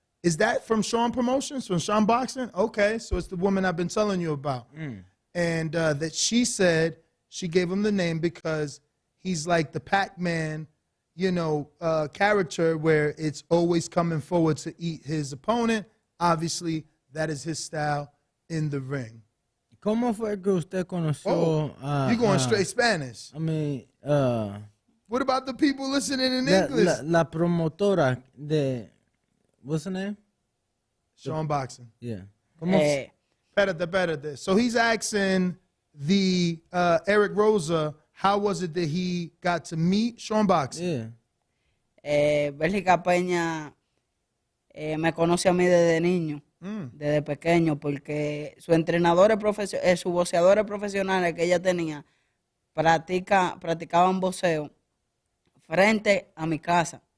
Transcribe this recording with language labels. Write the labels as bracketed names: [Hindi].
[English] Is that from Sean Promotions, from Sean Boxing? Okay, so it's the woman I've been telling you about. And that she said she gave him the name because he's like the Pac-Man, character where it's always coming forward to eat his opponent. Obviously, that is his style in the ring. [Spanish] ¿Cómo fue que usted conoció [English] you're going straight Spanish. I mean, what about the people listening in English? [Spanish] La promotora de, [English] what's her name? Sean Boxing. Yeah. [Spanish] Espérate. [English] So he's asking the Eric Rosa, how was it that he got to meet Sean Boxing? Yeah. [Spanish] Bélgica Peña me conoce a mí desde niño. Desde pequeño, porque su entrenador sus boxeadores profesionales que ella tenía practicaban boxeo frente a mi casa.